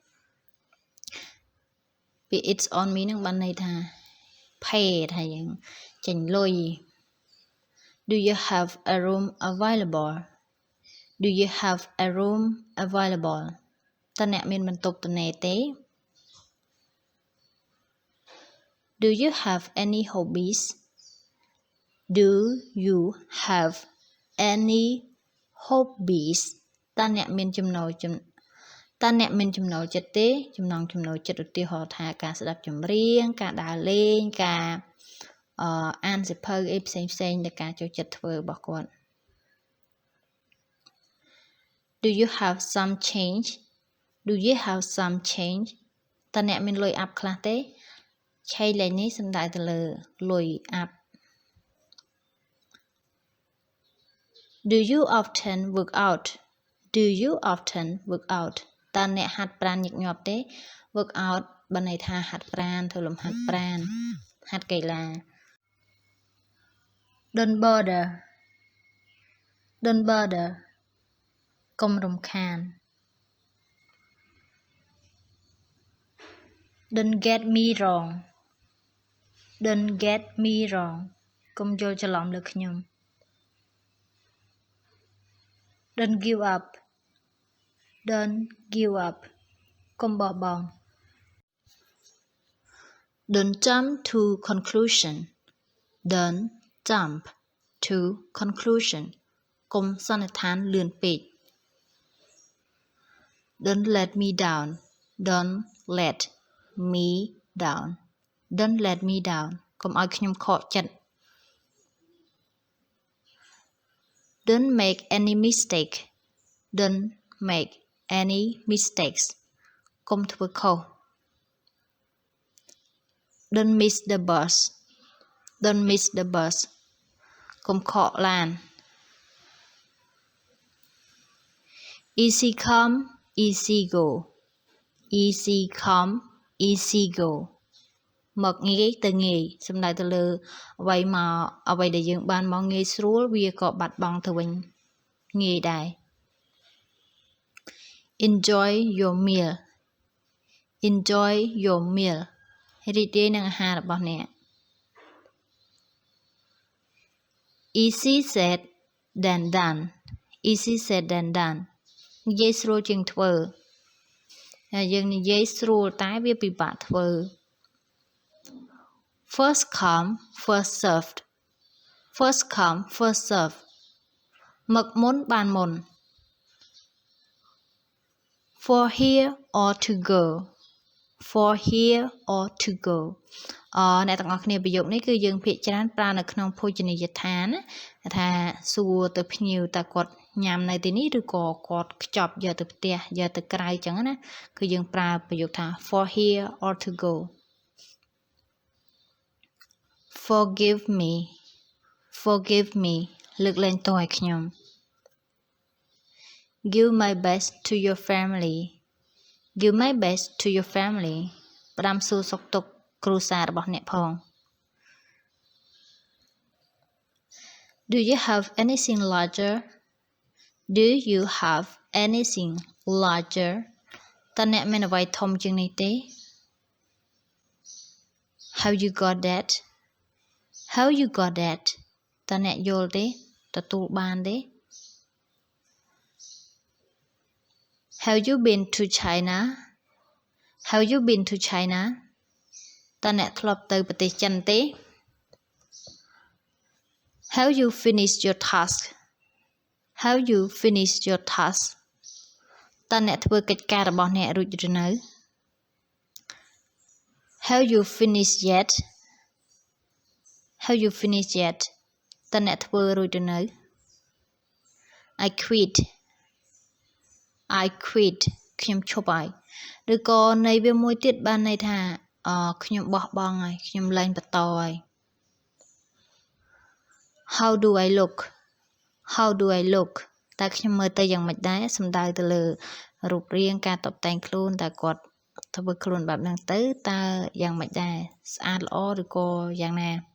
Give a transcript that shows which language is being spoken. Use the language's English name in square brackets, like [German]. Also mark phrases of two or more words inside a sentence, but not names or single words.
[Khmer] ពី [English] it's on me [Khmer] ហ្នឹងបានន័យថា pay ថាយើងចេញលុយ [English] Do you have a room available Do you have a room available [Khmer] តើអ្នកមានបន្ទប់ទំនេរទេ [English] Do you have any hobbies Do you have any hobbies [Khmer] តើអ្នកមានចំណូលចិត្តទេចំណង់ចំណូលចិត្តឧទាហរណ៍ថាការស្ដាប់ចម្រៀងការដើរលេងការអានសៀវភៅអីផ្សេងដែលការចូលចិត្តធ្វើរបស់គាត់ [English] Do you have some change Do you have some change [Khmer] តើអ្នកមានលុយអាប់ខ្លះទេឆេលេខនេះសំដៅទៅលើលុយអាប់ [English] Do you often work out Do you often work out [Khmer] តើអ្នកហាត់ប្រាណញឹកញាប់ទេ [English] work out [Khmer] បានន័យថាហាត់ប្រាណធ្វើលំហាត់ប្រាណហាត់កីឡា [English] Don't bother Don't bother [Khmer] កុំរំខាន [English] Don't get me wrong Don't get me wrong [Khmer] កុំយល់ច្រឡំលើខ្ញុំ [English] Don't give up Don't give up [Khmer] កុំបោះបង់ [English] Don't jump to conclusion Don't jump to conclusion [Khmer] កុំសន្និដ្ឋានលឿនពេក [English] Don't let me down Don't let me down Don't let me down [Khmer] កុំឲ្យខ្ញុំខកចិត្ត [English] Don't make any mistake Don't make any mistakes [Khmer] កុំធ្វើខុស [English] Don't miss the bus Don't miss the bus [Khmer] កុំខកឡាន [English] Easy come easy go Easy come easy go [Khmer] មកងាយទៅងាយសំដៅទៅលើអ្វីដែលយើងបានមកងាយស្រួលវាក៏បាត់បង់ទៅវិញងាយដែរ [English] Enjoy your meal Enjoy your meal [Khmer] រីករាយនឹងអាហាររបស់អ្នក [English] Easy said than done Easy said than done [Khmer] និយាយស្រួលជាងធ្វើហើយយើងនិយាយស្រួលតែវាពិបាកធ្វើ [English] First come first served First come first served [Khmer] មកមុនបានមុន [English] For here or to go For here or to go [Khmer] អ្នកទាំងអស់គ្នាប្រយោគនេះគឺយើងភាគច្រើនប្រើនៅក្នុងភោជនីយដ្ឋានណាថាសួរទៅភ្ញៀវតើគាត់ញ៉ាំនៅទីនេះឬក៏គាត់ខ្ចប់យកទៅផ្ទះយកទៅក្រៅអញ្ចឹងណាគឺយើងប្រើប្រយោគថា [English] for here or to go Forgive me [Khmer] លើកលែងទោសឲ្យខ្ញុំ [English] Give my best to your family Give my best to your family [Khmer] ផ្ដាំសួរសុខទុក្ខគ្រួសាររបស់អ្នកផង [English] Do you have anything larger Do you have anything larger [Khmer] តើអ្នកមានអ្វីធំជាងនេះទេ [English] Have you got that How you got that [Khmer] តើអ្នកយល់ទេទទួលបានទេ [English] Have you been to China Have you been to China [Khmer] តើអ្នកធ្លាប់ទៅប្រទេសចិនទេ [English] Have you finished your task Have you finished your task [Khmer] តើអ្នកធ្វើកិច្ចការរបស់អ្នករួចឬនៅ [English] Have you finished yet Have you finished yet [Khmer] តើអ្នកធ្វើរួចឬនៅ [English] I quit [Khmer] ខ្ញុំឈប់ហើយឬក៏ន័យវាមួយទៀតបានន័យថាខ្ញុំបោះបង់ហើយខ្ញុំលែងបន្តហើយ [English] How do I look [Khmer] តើខ្ញុំមើលទៅយ៉ាងម៉េចដែរសំដៅទៅលើរូបរាងការតុបតែងខ្លួនតើគាត់ធ្វើខ្លួនបែបហ្នឹងទៅតើយ៉ាងម៉េចដែរស្អាតល្អឬក៏យ៉ាងណា